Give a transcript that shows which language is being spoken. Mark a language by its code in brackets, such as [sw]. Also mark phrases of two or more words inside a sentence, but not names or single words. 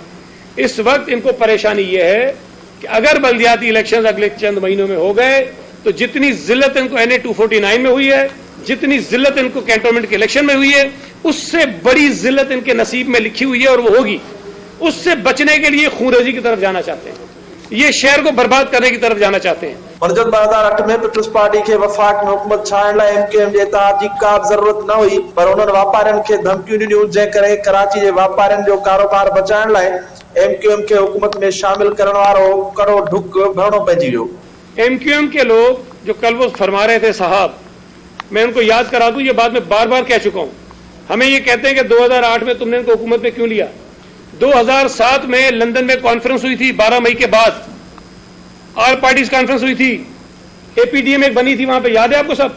[ur] اس وقت ان کو پریشانی یہ ہے کہ اگر بلدیاتی الیکشن اگلے چند مہینوں میں ہو گئے تو جتنی ذلت ان کو NA 249 میں ہوئی ہے، جتنی ذلت ان کو کینٹونمنٹ کے الیکشن میں ہوئی ہے، اس سے بڑی ذلت ان کے نصیب میں لکھی ہوئی ہے اور وہ ہوگی. اس سے بچنے کے لیے خونریزی کی طرف جانا چاہتے ہیں، یہ شہر کو برباد کرنے کی طرف جانا چاہتے ہیں. [sd] पर जब 2008 में पीपल्स पार्टी के वफाक में हुकूमत छाइण लाइ MQM जे इत्तेहाद जी का जरूरत न हुई, पर उन्हनि वापारियुनि खे धमकियूं ॾिनियूं, जंहिं करे कराची जे वापारियुनि जो कारोबार बचाइण लाइ MQM खे हुकूमत में शामिल करण वारो कड़ो ढुक भरणो पइजी वियो। [ur] MQM کے لوگ جو کل وہ فرما رہے تھے صاحب، میں ان کو یاد کرا دوں، یہ بات میں بار بار کہہ چکا ہوں. ہمیں یہ کہتے ہیں کہ 2008 میں تم نے ان کو حکومت میں کیوں لیا. 2007 میں لندن میں کانفرنس ہوئی تھی، 12 مئی کے بعد [en] All Parties Conference [ur] ہوئی تھی، APDM ایک بنی تھی وہاں پہ، یاد ہے آپ کو سب.